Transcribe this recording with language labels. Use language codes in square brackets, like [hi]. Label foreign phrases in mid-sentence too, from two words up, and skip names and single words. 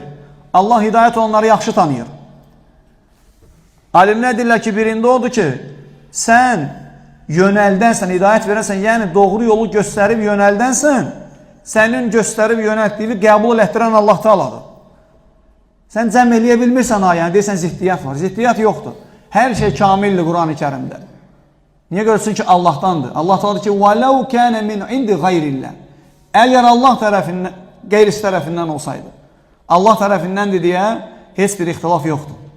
[az] Allah hidayət onları yaxşı tanıyır. Alimlər deyirlər ki, birində odur ki, sən yönəldənsən, hidayət verənsən, yəni doğru yolu göstərib yönəldənsən, sənin göstərib yönəltdiyi qəbul etdirən Allah Teala'dır. Sən cəm eləyə bilmirsən ayəni, deyirsən ziddiyyət var. Ziddiyyət yoxdur. Hər şey kamildir Quran-ı Kərimdə. Niyə görürsün ki, Allahdandır? Allah Teala deyir ki, [ar] وَلَوْ كَانَ مِنْ عِنْدِ غَيْرِ اللّٰهِ. [az] Əgər Allah tərəfindən, qeyrisi tərəfindən olsaydı, Allah tərəfindəndir deyə heç bir ixtilaf yoxdur.